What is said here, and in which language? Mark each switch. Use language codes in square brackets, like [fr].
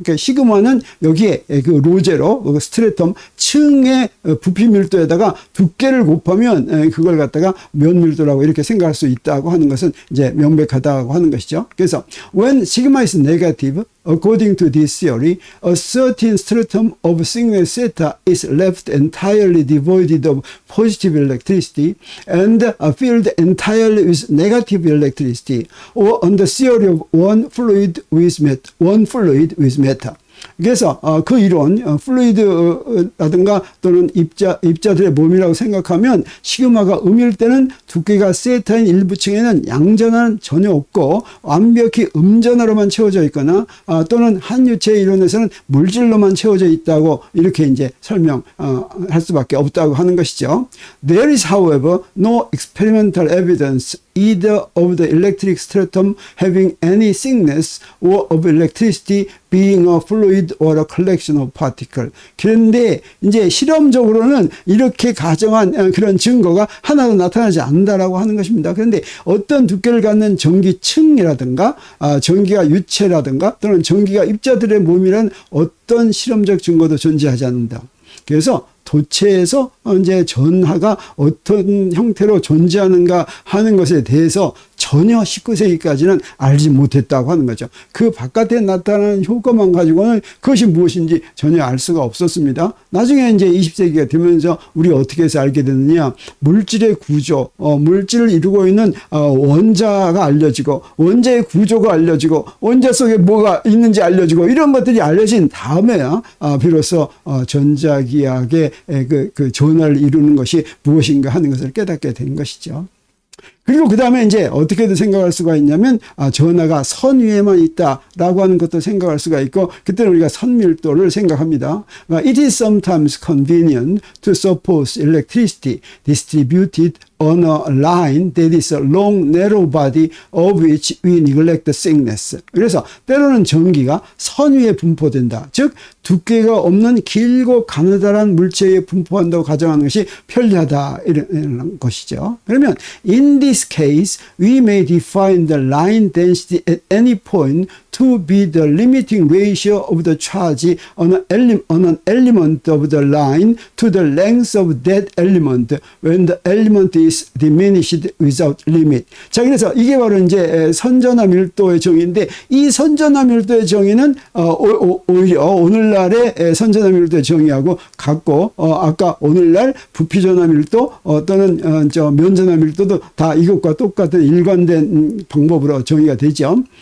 [ko] 그러니까 시그마는 여기에 그 rho zero 스트래텀 층의 부피 밀도에다가 두께를 곱하면 그걸 갖다가 면 밀도라고 이렇게 생각할 수 있다고 하는 것은 이제 명백하다고 하는 것이죠. 그래서 [en] when sigma is negative, according to this theory, a certain stratum of thickness theta is left entirely devoid of positive electricity and a field entirely with negative electricity, or on the theory of one fluid with matter. [ko] 그래서 그 이론 플루이드라든가 또는 입자들의 몸이라고 생각하면 시그마가 음일 때는 두께가 세타인 일부층에는 양전하는 전혀 없고 완벽히 음전하로만 채워져 있거나 또는 한 유체의 이론에서는 물질로만 채워져 있다고 이렇게 이제 설명할 수밖에 없다고 하는 것이죠. [en] There is, however, no experimental evidence either of the electric stratum having any thickness or of electricity being a fluid or a collection of particles. [ko] 그런데 이제 실험적으로는 이렇게 가정한 그런 증거가 하나도 나타나지 않는다라고 하는 것입니다. 그런데 어떤 두께를 갖는 전기층이라든가 전기가 유체라든가 또는 전기가 입자들의 몸이란 어떤 실험적 증거도 존재하지 않는다. 그래서 도체에서 이제 전하가 어떤 형태로 존재하는가 하는 것에 대해서 전혀 19세기까지는 알지 못했다고 하는 거죠. 그 바깥에 나타나는 효과만 가지고는 그것이 무엇인지 전혀 알 수가 없었습니다. 나중에 이제 20세기가 되면서 우리가 어떻게 해서 알게 됐느냐. 물질의 구조, 물질을 이루고 있는 원자가 알려지고 원자의 구조가 알려지고 원자 속에 뭐가 있는지 알려지고 이런 것들이 알려진 다음에야 비로소 전자기학의 그 전하를 이루는 것이 무엇인가 하는 것을 깨닫게 된 것이죠. 그리고 그 다음에 이제 어떻게든 생각할 수가 있냐면, 전하가 선 위에만 있다라고 하는 것도 생각할 수가 있고, 그때는 우리가 선밀도를 생각합니다. [en] It is sometimes convenient to suppose electricity distributed on a line that is a long, narrow body of which we neglect the thickness. [ko] 그래서 때로는 전기가 선 위에 분포된다. 즉, 두께가 없는 길고 가느다란 물체에 분포한다고 가정하는 것이 편리하다. 이런 것이죠. [en] 그러면 in this case, we may define the line density at any point to be the limiting ratio of the charge on an element of the line to the length of that element when the element is diminished without limit. [ko] 자, 그래서 이게 바로 이제 선전화 밀도의 정의인데, 이 선전화 밀도의 정의는 오히려 오늘날의 선전화 밀도의 정의하고 같고, 아까 오늘날 부피전화 밀도 또는 면전화 밀도도 다 이것과 똑같은 일관된 방법으로 정의가 되죠.